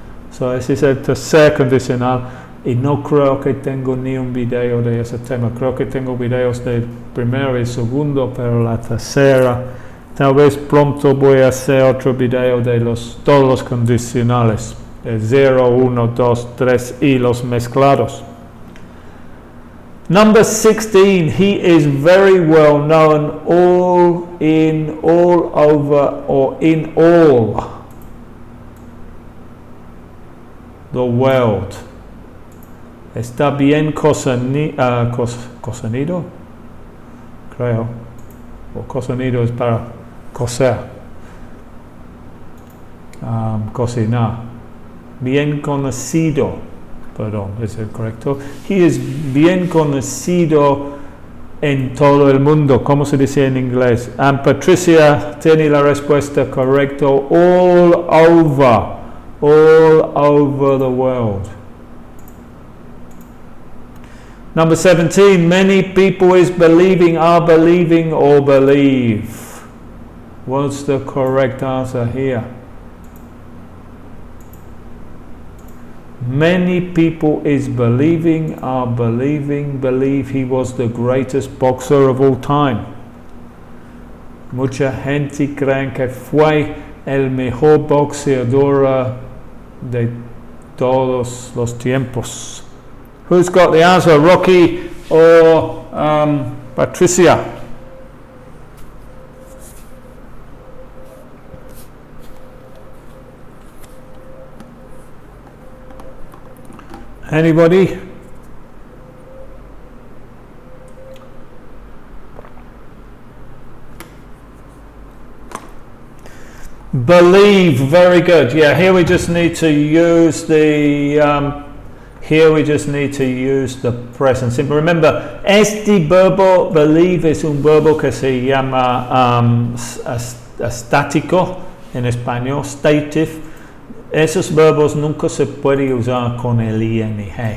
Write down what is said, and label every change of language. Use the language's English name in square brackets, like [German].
[Spanish] So ese es el tercer conditional, y no creo que tengo ni un video de ese tema. Creo que tengo videos del primero y segundo, pero la tercera, tal vez pronto voy a hacer otro video de todos los condicionales, el 0, 1, 2, 3 y los mezclados. [English] Number 16, he is very well known all over, or in all the world. [Spanish] Está bien cosenido, creo. o cocinido es para cocer, cocinar. Bien conocido, perdón, es el correcto. He es bien conocido en todo el mundo. ¿Cómo se dice en inglés? Patricia tiene la respuesta correcta. [English] All over the world. Number 17, many people is believing, are believing, or believe. What's the correct answer here? Many people is believing, are believing, believe he was the greatest boxer of all time. [Spanish] Mucha gente creen que fue el mejor boxeador de todos los tiempos. [English] Who's got the answer, Rocky or Patricia? Anybody? Believe, very good. Yeah, here we just need to use the present simple. Remember, [Spanish] este verbo believe es un verbo que se llama estático en español, stative. Esos verbos nunca se puede usar con el ing.